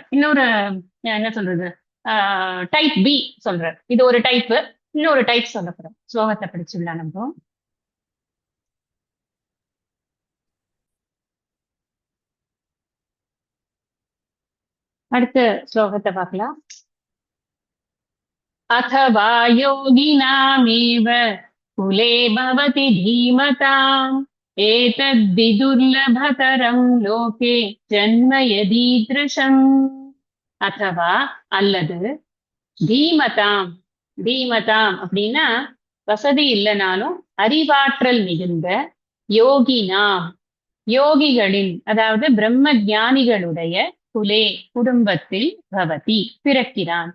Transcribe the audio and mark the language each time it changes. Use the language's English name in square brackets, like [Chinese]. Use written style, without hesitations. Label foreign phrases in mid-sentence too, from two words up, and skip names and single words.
[Tamil] இன்னொரு என்ன சொல்றது, [English] type B [Tamil] சொல்றார். இது ஒரு டைப். இன்னொரு டைப் சொல்ல போறேன். ஸ்லோகத்தை படிச்சுடலாம் நம்ம. அடுத்த ஸ்லோகத்தை பார்க்கலாம். [Sanskrit] अथवा योगिनामेव कुले भवति धीमताम् एतद्विदुर्लभतरं लोके जन्म यदीदृशम्. [Tamil] अथवा அல்லது தீமதாம். தீமதாம் அப்படின்னா வசதி இல்லைனாலும் அறிவாற்றல் மிகுந்த யோகினாம், யோகிகளின், அதாவது பிரம்ம ஞானிகளுடைய குலே குடும்பத்தில் பவதி பிறக்கிறான்.